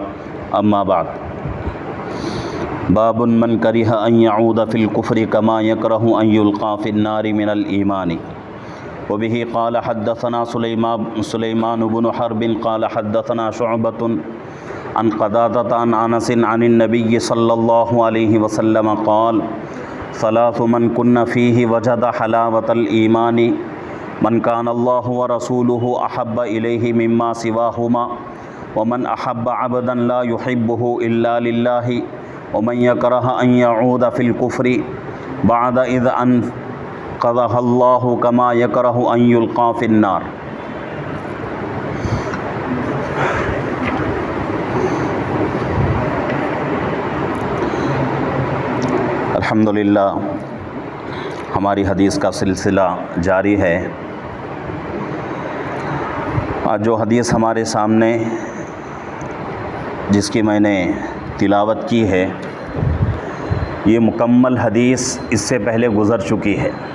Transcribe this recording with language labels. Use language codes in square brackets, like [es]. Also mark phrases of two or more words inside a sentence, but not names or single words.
[ar] أما بعد، باب من كره أن يعود في الكفر كما يكره أن يلقى في النار من الإيمان وبه قال حدثنا سليمان بن حرب قال حدثنا شعبة عن قتادة عن أنس عن النبي صلى الله عليه وسلم قال ثلاث من كن فيه وجد حلاوة الإيمان من كان الله ورسوله أحب إليه مما سواهما ومن أحب عبدا لا يحبه إلا لله ومن يكره أن يعود في الكفر بعد إذ أنقذه الله كما يكره أن يلقى في النار. [ur] अल्हम्दुलिल्लाह, ہماری حدیث کا سلسلہ جاری ہے. آج جو حدیث ہمارے سامنے جس کی میں نے تلاوت کی ہے، یہ مکمل حدیث اس سے پہلے گزر چکی ہے.